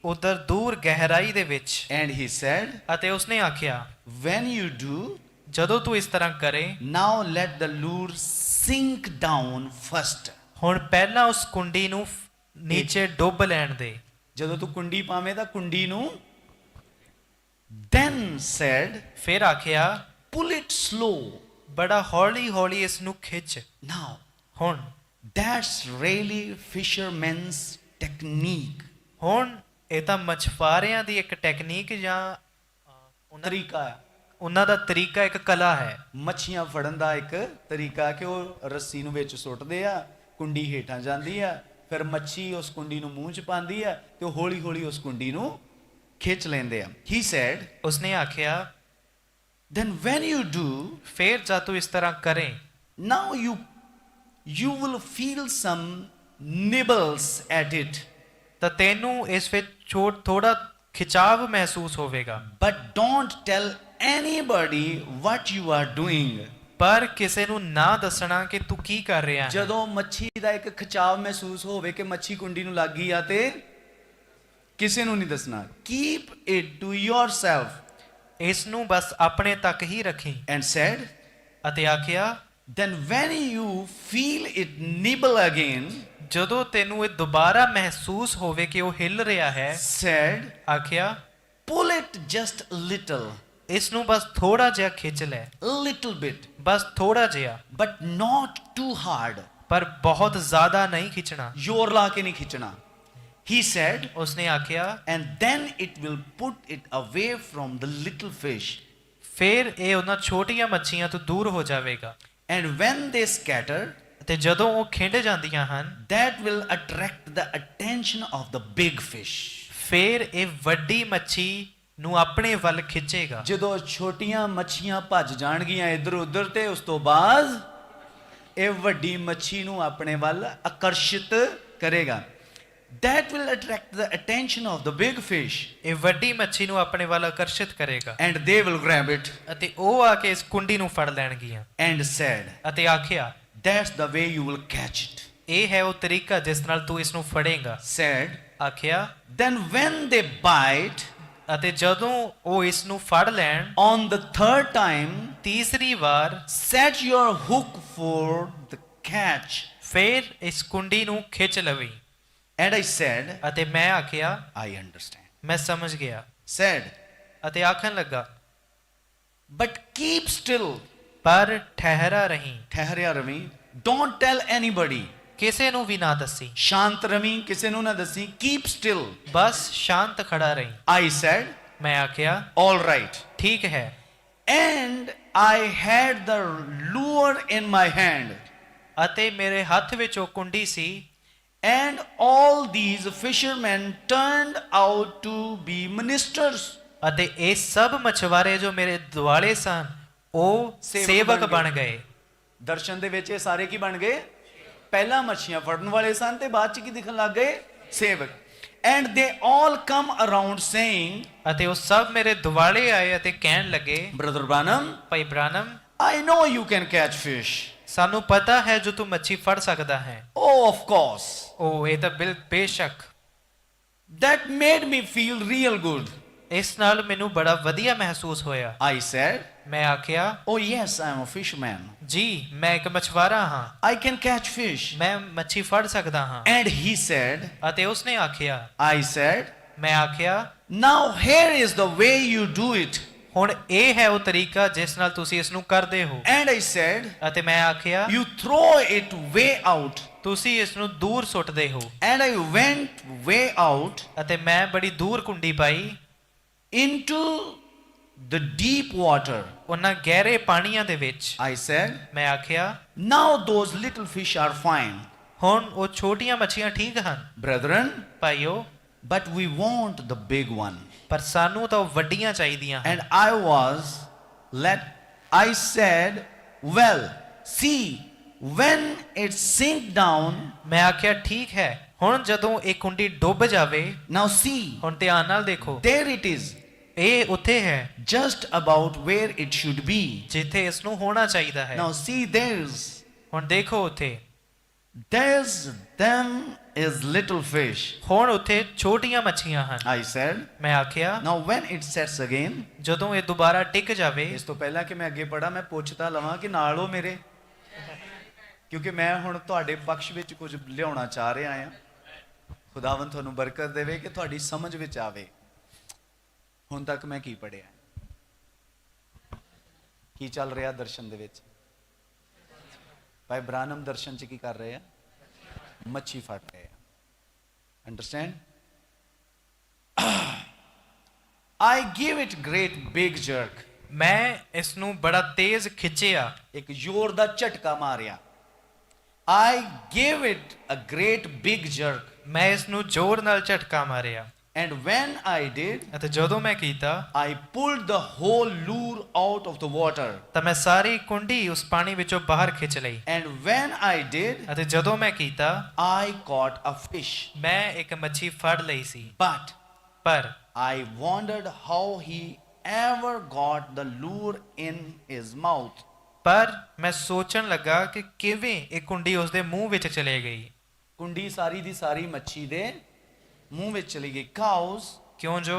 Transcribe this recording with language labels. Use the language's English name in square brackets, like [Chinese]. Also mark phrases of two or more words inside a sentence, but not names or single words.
[Punjabi] ਉਧਰ ਦੂਰ ਗਹਿਰਾਈ ਦੇ ਵਿੱਚ। [English] And he said, [Punjabi] ਅਤੇ ਉਸਨੇ ਆਖਿਆ, [English] When you do, [Punjabi] ਜਦੋਂ ਤੂੰ ਇਸ ਤਰ੍ਹਾਂ ਕਰੇ, [English] Now let the lure sink down first. [Punjabi] ਹੁਣ ਪਹਿਲਾਂ ਉਸ ਕੁੰਡੀ ਨੂੰ ਨੀਚੇ ਡੁੱਬ ਲੈਣ ਦੇ। ਜਦੋਂ ਤੂੰ ਕੁੰਡੀ ਪਾਵੇਂ ਤਾਂ ਕੁੰਡੀ ਨੂੰ, [English] then said, [Punjabi] ਫਿਰ ਆਖਿਆ, [English] pull it slow. [Punjabi] ਬੜਾ ਹੌਲੀ ਹੌਲੀ ਇਸ ਨੂੰ ਖਿੱਚ। [English] Now [Punjabi] ਹੁਣ [English] that's really fisherman's technique. [Punjabi] ਹੁਣ ਇਹ ਤਾਂ ਮਛਵਾਰਿਆਂ ਦੀ ਇੱਕ ਟੈਕਨੀਕ ਜਾਂ ਤਰੀਕਾ ਹੈ, ਉਹਨਾਂ ਦਾ ਤਰੀਕਾ, ਇੱਕ ਕਲਾ ਹੈ। ਮੱਛੀਆਂ ਫੜਨ ਦਾ ਇੱਕ ਤਰੀਕਾ ਕਿ ਉਹ ਰੱਸੀ ਨੂੰ ਵਿੱਚ ਸੁੱਟਦੇ ਆ, ਕੁੰਡੀ ਹੇਠਾਂ ਜਾਂਦੀ ਆ, ਫਿਰ ਮੱਛੀ ਉਸ ਕੁੰਡੀ ਨੂੰ ਮੂੰਹ 'ਚ ਪਾਉਂਦੀ ਆ ਤੇ ਉਹ ਹੌਲੀ ਹੌਲੀ ਉਸ ਕੁੰਡੀ ਨੂੰ ਖਿੱਚ ਲੈਂਦੇ ਆ। [English] He said, [Punjabi] ਉਸਨੇ ਆਖਿਆ, [English] then when you do, [Punjabi] ਫੇਰ ਜਦ ਤੂੰ ਇਸ ਤਰ੍ਹਾਂ ਕਰੇ, [English] now you will feel some nibbles at it, [Punjabi] ਤਾਂ ਤੈਨੂੰ ਇਸ ਵਿੱਚ ਥੋੜਾ ਖਿਚਾਵ ਮਹਿਸੂਸ ਹੋਵੇਗਾ, [English] but don't tell anybody what you are doing. [Punjabi] ਪਰ ਕਿਸੇ ਨੂੰ ਨਾ ਦੱਸਣਾ ਕਿ ਤੂੰ ਕੀ ਕਰ ਰਿਹਾ ਹੈ। ਜਦੋਂ ਮੱਛੀ ਦਾ ਇੱਕ ਖਿਚਾਵ ਮਹਿਸੂਸ ਹੋਵੇ ਕਿ ਮੱਛੀ ਕੁੰਡੀ ਨੂੰ ਲੱਗ ਗਈ ਆ ਤੇ ਕਿਸੇ ਨੂੰ ਨਹੀਂ ਦੱਸਣਾ। [English] Keep it to yourself. [Punjabi] ਇਸ ਨੂੰ ਬਸ ਆਪਣੇ ਤੱਕ ਹੀ ਰੱਖੀ। [English] And said, [Punjabi] ਅਤੇ ਆਖਿਆ, [English] then when you feel it nibble again, [Punjabi] ਜਦੋਂ ਤੈਨੂੰ ਇਹ ਦੁਬਾਰਾ ਮਹਿਸੂਸ ਹੋਵੇ ਕਿ ਉਹ ਹਿੱਲ ਰਿਹਾ ਹੈ, [English] said, [Punjabi] ਆਖਿਆ, [English] pull it just a little, [Punjabi] ਇਸ ਨੂੰ ਬਸ ਥੋੜਾ ਜਿਹਾ ਖਿੱਚ ਲੈ, [English] a little bit, [Punjabi] ਬਸ ਥੋੜਾ ਜਿਹਾ, [English] but not too hard. [Punjabi] ਪਰ ਬਹੁਤ ਜ਼ਿਆਦਾ ਨਹੀਂ ਖਿੱਚਣਾ। ਜ਼ੋਰ ਲਾ ਕੇ ਨਹੀਂ ਖਿੱਚਣਾ। [English] He said, [Punjabi] ਉਸਨੇ ਆਖਿਆ, [English] and then it will put it away from the little fish. [Punjabi] ਫਿਰ ਇਹ ਉਹਨਾਂ ਛੋਟੀਆਂ ਮੱਛੀਆਂ ਤੋਂ ਦੂਰ ਹੋ ਜਾਵੇਗਾ। [English] And when they scatter, [Punjabi] ਤੇ ਜਦੋਂ ਉਹ ਖਿੰਡ ਜਾਂਦੀਆਂ ਹਨ, [English] that will attract the attention of the big fish. [Punjabi] ਫਿਰ ਇਹ ਵੱਡੀ ਮੱਛੀ ਨੂੰ ਆਪਣੇ ਵੱਲ ਖਿੱਚੇਗਾ। ਜਦੋਂ ਛੋਟੀਆਂ ਮੱਛੀਆਂ ਭੱਜ ਜਾਣਗੀਆਂ ਇੱਧਰ ਉੱਧਰ ਤੇ ਉਸ ਤੋਂ ਬਾਅਦ ਇਹ ਵੱਡੀ ਮੱਛੀ ਨੂੰ ਆਪਣੇ ਵੱਲ ਆਕਰਸ਼ਿਤ ਕਰੇਗਾ। [English] That will attract the attention of the big fish. [Punjabi] ਇਹ ਵੱਡੀ ਮੱਛੀ ਨੂੰ ਆਪਣੇ ਵੱਲ ਆਕਰਸ਼ਿਤ ਕਰੇਗਾ, [English] And they will grab it. [Punjabi] ਅਤੇ ਉਹ ਆ ਕੇ ਇਸ ਕੁੰਡੀ ਨੂੰ ਫੜ ਲੈਣਗੀਆਂ। [English] And said, [Punjabi] ਅਤੇ ਆਖਿਆ, [English] that's the way you will catch it. [Punjabi] ਇਹ ਹੈ ਉਹ ਤਰੀਕਾ ਜਿਸ ਨਾਲ ਤੂੰ ਇਸ ਨੂੰ ਫੜੇਗਾ। [English] Said, [Punjabi] ਆਖਿਆ, [English] then when they bite, [Punjabi] ਅਤੇ ਜਦੋਂ ਉਹ ਇਸ ਨੂੰ ਫੜ ਲੈਣ, [English] on the third time, [Punjabi] ਤੀਸਰੀ ਵਾਰ [English] set your hook for the catch. [Punjabi] ਫਿਰ ਇਸ ਕੁੰਡੀ ਨੂੰ ਖਿੱਚ ਲਵੀਂ। [English] And I said, [Punjabi] ਅਤੇ ਮੈਂ ਆਖਿਆ, [English] I understand. [Punjabi] ਮੈਂ ਸਮਝ ਗਿਆ। [English] Said, [Punjabi] ਅਤੇ ਆਖਣ ਲੱਗਾ, [English] but keep still. [Punjabi] ਪਰ ਠਹਿਰਾ ਰਹੀਂ, ਠਹਿਰਿਆ ਰਵੀਂ। [English] Don't tell anybody. [Punjabi] ਕਿਸੇ ਨੂੰ ਵੀ ਨਾ ਦੱਸੀ, ਸ਼ਾਂਤ ਰਵੀਂ, ਕਿਸੇ ਨੂੰ ਨਾ ਦੱਸੀ। [English] Keep still. [Punjabi] ਬਸ ਸ਼ਾਂਤ ਖੜਾ ਰਹੀਂ। [English] I said, [Punjabi] ਮੈਂ ਆਖਿਆ, [English] all right. [Punjabi] ਠੀਕ ਹੈ। [English] And I had the lure in my hand. [Punjabi] ਅਤੇ ਮੇਰੇ ਹੱਥ ਵਿੱਚ ਉਹ ਕੁੰਡੀ ਸੀ, [English] And all these fishermen turned out to be ministers. [Punjabi] ਅਤੇ ਇਹ ਸਭ ਮਛਵਾਰੇ ਜੋ ਮੇਰੇ ਦੁਆਲੇ ਸਨ, ਉਹ ਸੇਵਕ ਬਣ ਗਏ। ਦਰਸ਼ਨ ਦੇ ਵਿੱਚ ਇਹ ਸਾਰੇ ਕੀ ਬਣ ਗਏ? ਪਹਿਲਾਂ ਮੱਛੀਆਂ ਫੜਨ ਵਾਲੇ ਸਨ ਤੇ ਬਾਅਦ ਚ ਕੀ ਦਿਖਣ ਲੱਗ ਗਏ? ਸੇਵਕ। [English] And they all come around saying, [Punjabi] ਅਤੇ ਉਹ ਸਭ ਮੇਰੇ ਦੁਆਲੇ ਆਏ ਅਤੇ ਕਹਿਣ ਲੱਗੇ, [English] Brother Branham, [Punjabi] ਭਾਈ ਬ੍ਰਾਨਮ, [English] I know you can catch fish. [Punjabi] ਸਾਨੂੰ ਪਤਾ ਹੈ ਜੋ ਤੂੰ ਮੱਛੀ ਫੜ ਸਕਦਾ ਹੈ। [English] Oh, of course. [Punjabi] ਉਹ ਇਹ ਤਾਂ ਬੇਸ਼ੱਕ। [English] That made me feel real good. [Punjabi] ਇਸ ਨਾਲ ਮੈਨੂੰ ਬੜਾ ਵਧੀਆ ਮਹਿਸੂਸ ਹੋਇਆ। [English] I said, [Punjabi] ਮੈਂ ਆਖਿਆ, [English] oh yes, I am a fisherman. [Punjabi] ਜੀ ਮੈਂ ਇੱਕ ਮਛਵਾਰਾ ਹਾਂ, [English] I can catch fish. [Punjabi] ਮੈਂ ਮੱਛੀ ਫੜ ਸਕਦਾ ਹਾਂ। [English] And he said, [Punjabi] ਅਤੇ ਉਸਨੇ ਆਖਿਆ, [English] I said, [Punjabi] ਮੈਂ ਆਖਿਆ, [English] now here is the way you do it. [Punjabi] ਹੁਣ ਇਹ ਹੈ ਉਹ ਤਰੀਕਾ ਜਿਸ ਨਾਲ ਤੁਸੀਂ ਇਸ ਨੂੰ ਕਰਦੇ ਹੋ। [English] And I said, [Punjabi] ਅਤੇ ਮੈਂ ਆਖਿਆ, [English] you throw it way out. [Punjabi] ਤੁਸੀਂ ਇਸ ਨੂੰ ਦੂਰ ਸੁੱਟਦੇ ਹੋ। [English] And I went way out [Punjabi] ਅਤੇ ਮੈਂ ਬੜੀ ਦੂਰ ਕੁੰਡੀ ਪਾਈ [English] into the deep water. [Punjabi] ਉਹਨਾਂ ਗਹਿਰੇ ਪਾਣੀਆਂ ਦੇ ਵਿੱਚ। [English] I said, [Punjabi] ਮੈਂ ਆਖਿਆ, [English] now those little fish are fine, [Punjabi] ਹੁਣ ਉਹ ਛੋਟੀਆਂ ਮੱਛੀਆਂ ਠੀਕ ਹਨ [English] brethren, [Punjabi] ਭਾਈਓ, [English] but we want the big one. [Punjabi] ਪਰ ਸਾਨੂੰ ਤਾਂ ਉਹ ਵੱਡੀਆਂ ਚਾਹੀਦੀਆਂ ਹਨ। [English] And I said, well, see, when it sink down, [Punjabi] ਮੈਂ ਆਖਿਆ, ਠੀਕ ਹੈ, ਹੁਣ ਜਦੋਂ ਇਹ ਕੁੰਡੀ ਡੁੱਬ ਜਾਵੇ, [English] now see, [Punjabi] ਹੁਣ ਧਿਆਨ ਨਾਲ ਦੇਖੋ, [English] there it is, [Punjabi] ਇਹ ਉੱਥੇ ਹੈ [English] just about where it should be. [Punjabi] ਜਿੱਥੇ ਇਸ ਨੂੰ ਹੋਣਾ ਚਾਹੀਦਾ ਹੈ। [English] Now see, [Punjabi] ਹੁਣ ਦੇਖੋ ਉੱਥੇ [English] them is little fish. [Punjabi] ਹੁਣ ਉੱਥੇ ਛੋਟੀਆਂ ਮੱਛੀਆਂ ਹਨ। [English] I said, [Punjabi] ਮੈਂ ਆਖਿਆ, [English] now when it sets again, [Punjabi] ਜਦੋਂ ਇਹ ਦੁਬਾਰਾ ਟਿਕ ਜਾਵੇ, ਇਸ ਤੋਂ ਪਹਿਲਾਂ ਕਿ ਮੈਂ ਅੱਗੇ ਪੜਾ ਮੈਂ ਪੁੱਛਦਾ ਲਵਾਂ ਕਿ ਨਾਲ ਹੋ ਮੇਰੇ, ਕਿਉਂਕਿ ਮੈਂ ਹੁਣ ਤੁਹਾਡੇ ਪਕਸ਼ ਵਿੱਚ ਕੁਝ ਲਿਆਉਣਾ ਚਾਹ ਰਿਹਾ ਹਾਂ। ਖੁਦਾਵੰਦ ਤੁਹਾਨੂੰ ਬਰਕਤ ਦੇਵੇ ਕਿ ਤੁਹਾਡੀ ਸਮਝ ਵਿੱਚ ਆਵੇ। ਹੁਣ ਤੱਕ ਮੈਂ ਕੀ ਪੜਿਆ, ਕੀ ਚੱਲ ਰਿਹਾ ਦਰਸ਼ਨ ਦੇ ਵਿੱਚ? ਭਾਈ ਬ੍ਰਾਨਮ ਦਰਸ਼ਨ ਚ ਕੀ ਕਰ ਰਹੇ ਆ? ਮੱਛੀ ਫੜ ਰਹੇ ਆ। ਅੰਡਰਸਟੈਂਡ? [English] I give it great big jerk. [Punjabi] ਮੈਂ ਇਸ ਨੂੰ ਬੜਾ ਤੇਜ਼ ਖਿੱਚਿਆ, ਇੱਕ ਜ਼ੋਰ ਦਾ ਝਟਕਾ ਮਾਰਿਆ। [English] I gave it a great big jerk. [Punjabi] ਮੈਂ ਇਸ ਨੂੰ ਜ਼ੋਰ ਨਾਲ ਝਟਕਾ ਮਾਰਿਆ। [English] And when I did, [Punjabi] ਅਤੇ ਜਦੋਂ ਮੈਂ ਕੀਤਾ [English] I pulled the whole lure out of the water. [Punjabi] ਤਾਂ ਮੈਂ ਸਾਰੀ ਕੁੰਡੀ ਉਸ ਪਾਣੀ ਵਿੱਚੋਂ ਬਾਹਰ ਖਿੱਚ ਲਈ [English] And when I did, [Punjabi] ਅਤੇ ਜਦੋਂ ਮੈਂ ਕੀਤਾ [English] I caught a fish. [Punjabi] ਮੈਂ ਇੱਕ ਮੱਛੀ ਫੜ ਲਈ ਸੀ [English] But [Punjabi] ਪਰ [English] I wondered how he ever got the lure in his mouth. [Punjabi] ਪਰ ਮੈਂ ਸੋਚਣ ਲੱਗਾ ਕਿ ਕਿਵੇਂ ਇਹ ਕੁੰਡੀ ਉਸ ਦੇ ਮੂੰਹ ਵਿੱਚ ਚਲੇ ਗਈ ਕੁੰਡੀ ਸਾਰੀ ਦੀ ਸਾਰੀ ਮੱਛੀ ਦੇ ਮੂੰਹ ਵਿੱਚ ਚਲੀ ਗਈ. Cows ਕਿਉਂ ਜੋ